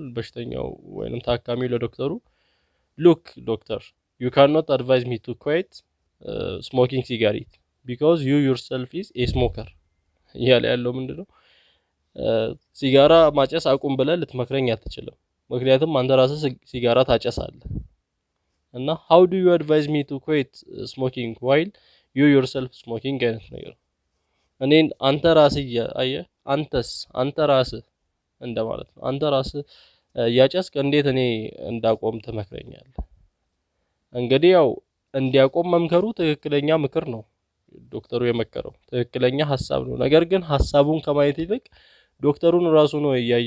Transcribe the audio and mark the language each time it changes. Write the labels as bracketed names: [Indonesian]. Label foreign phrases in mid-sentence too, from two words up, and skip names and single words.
[Amharic] በሽተኛው ወይንም ታካሚው ለዶክተሩ [English] look doctor you cannot advise me to quit smoking cigarette because you yourself is a smoker [Amharic] እያለ ያለው ምንድነው? ሲጋራ ማጨስ አቁም ብለህ ልትመክረኝ አትችልም። ምክንያቱም አንተ ራስህ ሲጋራ ታጨሳለህ። እና [English] how do you advise me to quit smoking while you yourself smoking [Amharic] አይነት ነገር እኔን አንተ ራስህ አየህ አንተ ራስህ እንደማለት ነው። አንተ ራስህ ያጨስክ እንዴት እኔ እንዳቆም ትመክረኛለህ? እንግዲህ ያው እንዲያቆም መምከሩ ትክክለኛ ምክር ነው። ዶክተሩ የመከረው ትክክለኛ ሐሳብ ነው። ነገር ግን ሐሳቡን ከማየት ይልቅ ዶክተሩን ራሱ ነው እያየ